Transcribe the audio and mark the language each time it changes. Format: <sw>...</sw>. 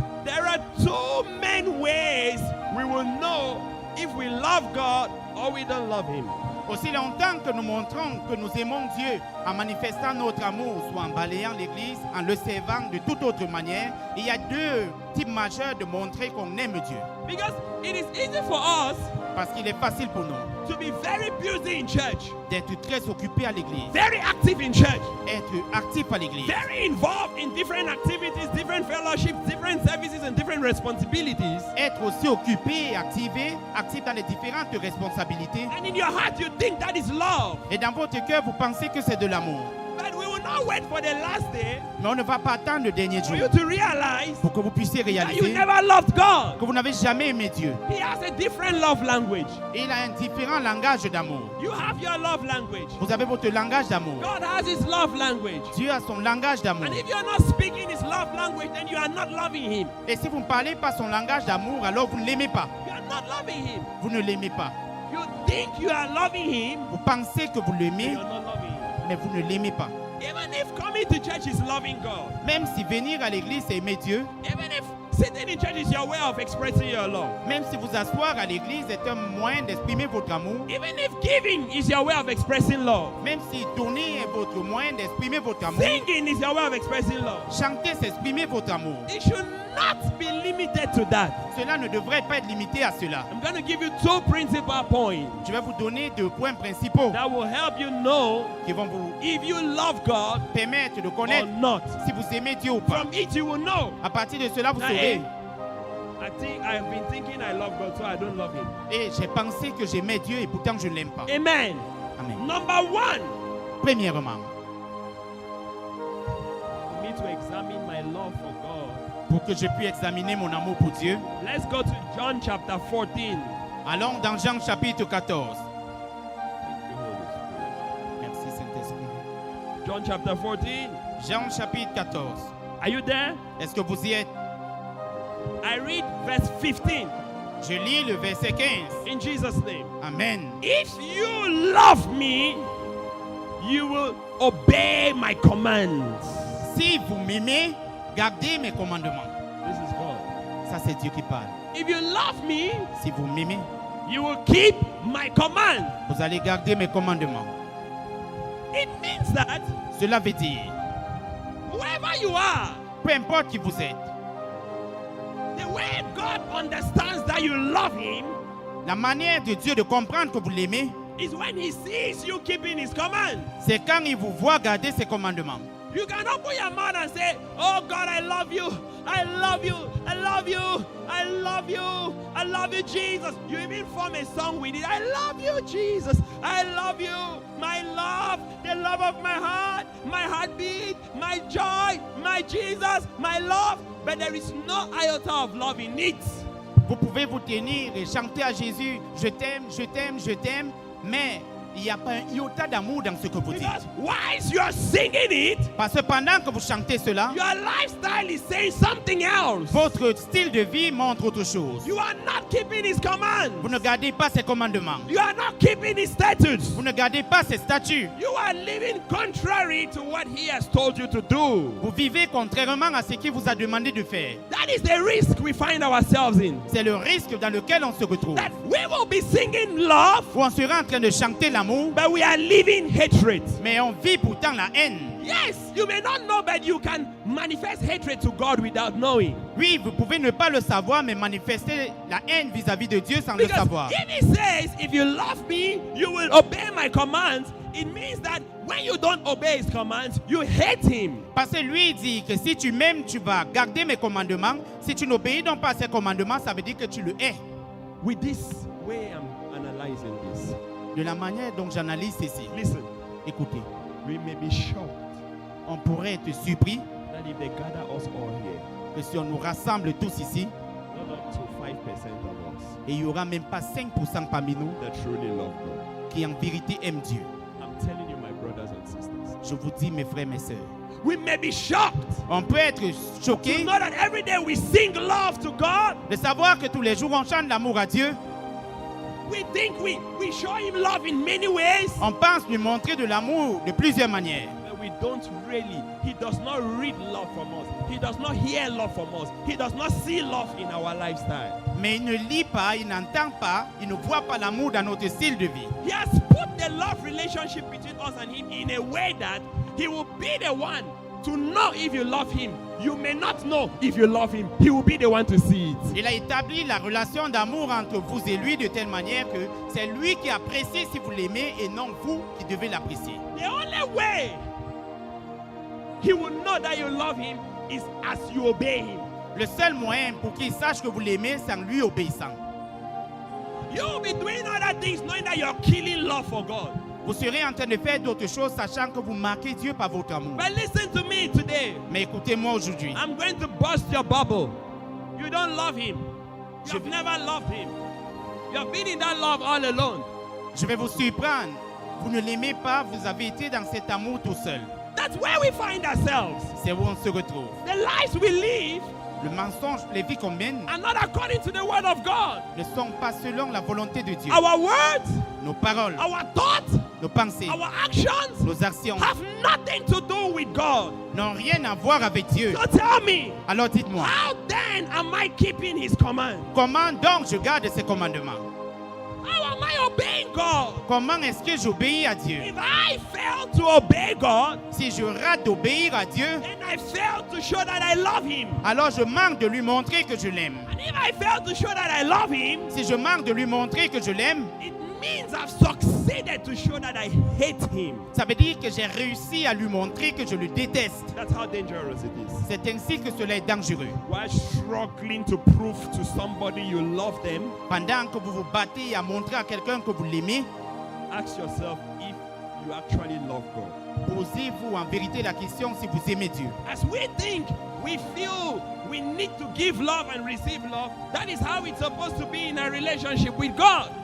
<en>There are two main ways we will know if we love God or we don't love Him.</en> <fr>Aussi longtemps que nous montrons que nous aimons Dieu en manifestant notre amour, soit en balayant l'église, en le servant de toute autre manière, il y a deux types majeurs de montrer qu'on aime Dieu.</fr> <en>Because it is easy for us</en> <fr>Parce qu'il est facile pour nous</fr> <en>to be very busy in church,</en> <fr>d'être très occupés à l'église,</fr> <en>very active in church,</en> <fr>être actifs à l'église,</fr> <en>very involved in different activities, different fellowships, different services, and different responsibilities.</en> <fr>être aussi occupés et actifs dans les différentes responsabilités.</fr> <en>And in your heart, you think that is love.</en> <fr>Et dans votre cœur, vous pensez que c'est de l'amour.</fr> <en>But we will not wait for the last day</en> <fr>Mais on ne va pas attendre le dernier</fr> <en>for</en> <fr>jour</fr> <en>you to realize</en> <fr>pour que vous puissiez</fr> <en>that you</en> <fr>réaliser</fr> <en>never loved God.</en> <fr>que vous n'avez jamais aimé Dieu.</fr> <en>He has a different love language.</en> <fr>Et il a un différent langage d'amour.</fr> <en>You have your love language.</en> <fr>Vous avez votre langage d'amour.</fr> <en>God has His love language.</en> <fr>Dieu a son langage d'amour.</fr> <en>And if you're not speaking His love language, then you are not loving Him.</en> <fr>Et si vous ne parlez pas son langage d'amour, alors vous ne l'aimez pas.</fr> <en>You are not loving Him.</en> <fr>Vous ne l'aimez pas.</fr> <en>You think you are loving Him,</en> <fr>Vous pensez que vous</fr> <en>but</en> <fr>l'aimez,</fr> <en>you're not loving Him.</en> <fr>mais vous ne l'aimez pas.</fr> <en>Even if coming to church is loving God,</en> <fr>Même si venir à l'église, c'est aimer Dieu.</fr> <en>even if sitting in church is your way of expressing your love,</en> <fr>Même si vous asseoir à l'église est un moyen d'exprimer votre amour.</fr> <en>even if giving is your way of expressing love,</en> <fr>Même si donner est votre moyen d'exprimer votre amour.</fr> <en>singing is your way of expressing love,</en> <fr>Chanter, c'est exprimer votre amour.</fr> <en>it should not be limited to that.</en> <fr>Cela ne devrait pas être limité à cela.</fr> <en>I'm going to give you two principal points</en> <fr>Je vais vous donner deux points principaux</fr> <en>that will help you know</en> <fr>qui vont vous</fr> <en>if you love God</en> <fr>permettre de</fr> <en>or</en> <fr>connaître</fr> <en>not.</en> <fr>si vous aimez Dieu ou pas.</fr> <en>From it, you will know.</en> <fr>À partir de cela, vous</fr> <en>That, hey,</en> <fr>saurez.</fr> <en>I think I've been thinking I love God, so I don't love Him.</en> <fr>Et j'ai pensé que j'aimais Dieu et pourtant je ne l'aime pas.</fr> <en>Amen.</en> <fr>Amen.</fr> <en>Number one,</en> <fr>Premièrement,</fr> <en>for me to examine my love for God.</en> <fr>pour que je puisse examiner mon amour pour Dieu,</fr> <en>Let's go to John chapter 14.</en> <fr>allons dans Jean chapitre 14.</fr> <en>Thank you, Holy Spirit.</en> <fr>Merci Saint-Esprit.</fr> <en>John chapter 14.</en> <fr>Jean chapitre 14.</fr> <en>Are you there?</en> <fr>Est-ce que vous y êtes?</fr> <en>I read verse 15</en> <fr>Je lis le verset 15.</fr> <en>in Jesus' name. Amen. If you love me, you will obey my commands.</en> <fr>Si vous m'aimez, gardez mes commandements.</fr> <en>This is God.</en> <fr>Ça, c'est Dieu qui parle.</fr> <en>If you love me,</en> <fr>Si vous m'aimez,</fr> <en>you will keep my command.</en> <fr>vous allez garder mes commandements.</fr> <en>It means that</en> <fr>Cela veut dire,</fr> <en>whoever you are,</en> <fr>peu importe qui vous êtes,</fr> <en>the way God understands that you love Him</en> <fr>la manière de Dieu de comprendre que vous l'aimez,</fr> <en>is when He sees you keeping His command.</en> <fr>c'est quand il vous voit garder ses commandements.</fr> <en>You can open your mouth and say, "Oh God, I love you. I love you. I love you. I love you. I love you, Jesus." You even form a song with it. I love you, Jesus. I love you. My love, the love of my heartbeat, my joy, my Jesus, my love. But there is no iota of love in it.</en> <fr>Vous pouvez vous tenir et chanter à Jésus, je t'aime, je t'aime, je t'aime, mais il n'y a pas un iota d'amour dans ce que vous dites.</fr> <en>Because whilst you are singing it,</en> <fr>Parce que pendant que vous chantez cela,</fr> <en>your lifestyle is saying something else.</en> <fr>votre style de vie montre autre chose.</fr> <en>You are not keeping His commands.</en> <fr>Vous ne gardez pas ses commandements.</fr> <en>You are not keeping His statutes.</en> <fr>Vous ne gardez pas ses statuts.</fr> <en>You are living contrary to what He has told you to do.</en> <fr>Vous vivez contrairement à ce qu'il vous a demandé de faire.</fr> <en>That is the risk we find ourselves in.</en> <fr>C'est le risque dans lequel on se retrouve.</fr> <en>That we will be singing love,</en> <fr>Où on sera en train de chanter l'amour,</fr> <en>but we are living hatred.</en> <fr>mais on vit pourtant la haine.</fr> <en>Yes, you may not know, but you can manifest hatred to God without knowing.</en> <fr>Oui, vous pouvez ne pas le savoir, mais manifester la haine vis-à-vis de Dieu sans le</fr> <en>Because</en> <fr>savoir.</fr> <en>if He says, if you love me, you will obey my commands, it means that when you don't obey His commands, you hate Him.</en> <fr>Parce que lui dit que si tu m'aimes, tu vas garder mes commandements. Si tu n'obéis donc pas à ses commandements, ça veut dire que tu le hais.</fr> <en>With this way I'm analyzing this.</en> <fr>De la manière dont j'analyse ceci,</fr> <en>Listen,</en> <fr>écoutez,</fr> <en>we may be shocked</en> <fr>on pourrait être surpris</fr> <en>that if they gather us all here,</en> <fr>que si on nous rassemble tous ici,</fr> <en>not up to 5% of us</en> <fr>et il n'y aura même pas 5% parmi nous</fr> <en>that truly love God.</en> <fr>qui en vérité aiment Dieu.</fr> <en>I'm telling you, my brothers and sisters,</en> <fr>Je vous dis, mes frères, mes sœurs,</fr> <en>we may be shocked</en> <fr>on peut être</fr> <en>to</en> <fr>choqué</fr> <en>know that every day we sing love to God,</en> <fr>de savoir que tous les jours on chante l'amour à Dieu,</fr> <en>We think we show him love in many ways,</en> <fr>On pense lui montrer de l'amour de plusieurs manières.</fr> <en>but we don't really. He does not read love from us. He does not hear love from us. He does not see love in our lifestyle.</en> <fr>Mais il ne lit pas, il n'entend pas, il ne voit pas l'amour dans notre style de vie.</fr> <en>He has put the love relationship between us and him in a way that he will be the one to know if you love him. You may not know if you love him. He will be the one to see it.</en> <fr>Il a établi la relation d'amour entre vous et lui de telle manière que c'est lui qui apprécie si vous l'aimez et non vous qui devez l'apprécier.</fr> <en>The only way he will know that you love him is as you obey him.</en> <fr>Le seul moyen pour qu'il sache que vous l'aimez, c'est en lui obéissant.</fr> <en>You will be doing other things knowing that you're killing love for God.</en> <fr>Vous serez en train de faire d'autres choses sachant que vous marquez Dieu par votre amour.</fr> <en>But listen to me today.</en> <fr>Mais écoutez-moi aujourd'hui.</fr> <en>I'm going to burst your bubble. You don't love him. You've never loved him. You have been in that love all alone.</en> <fr>Je vais vous surprendre. Vous ne l'aimez pas, vous avez été dans cet amour tout seul.</fr> <en>That's where we find ourselves.</en> <fr>C'est où on se retrouve.</fr> <en>The lives we live</en> <fr>Le mensonge, les vies qu'on mène</fr> <en>are not according to the word of God.</en> <fr>ne sont pas selon la volonté de Dieu.</fr> <en>Our words,</en> <fr>Nos paroles,</fr> <en>our thoughts,</en> <fr>nos pensées,</fr> <en>our actions</en> <fr>nos actions</fr> <en>have nothing to do with God.</en> <fr>n'ont rien à voir avec Dieu.</fr> <en>So tell me,</en> <fr>Alors dites-moi,</fr> <en>how then am I keeping his command?</en> <fr>comment donc je garde ses commandements?</fr> <en>How am I obeying God?</en> <fr>Comment est-ce que j'obéis à Dieu?</fr> <en>If I fail to obey God,</en> <fr>Si je rate d'obéir à Dieu,</fr> <en>then I fail to show that I love him.</en> <fr>alors je manque de lui montrer que je l'aime.</fr> <en>And if I fail to show that I love him,</en> <fr>Si je manque de lui montrer que je l'aime,</fr> <en>it means I've succeeded to show that I hate him.</en> <fr>ça veut dire que j'ai réussi à lui montrer que je le déteste.</fr> <en>That's how dangerous it is.</en> <fr>C'est ainsi que cela est dangereux.</fr> <en>While struggling to prove to somebody you love them,</en> <fr>Pendant que vous vous battez à montrer à quelqu'un que vous l'aimez,</fr> <en>ask yourself if you actually love God.</en> <fr>posez-vous en vérité la question si vous aimez Dieu.</fr> <en>As we think, we feel we need to give love and receive love. That is how it's supposed to be in a relationship with God.</en>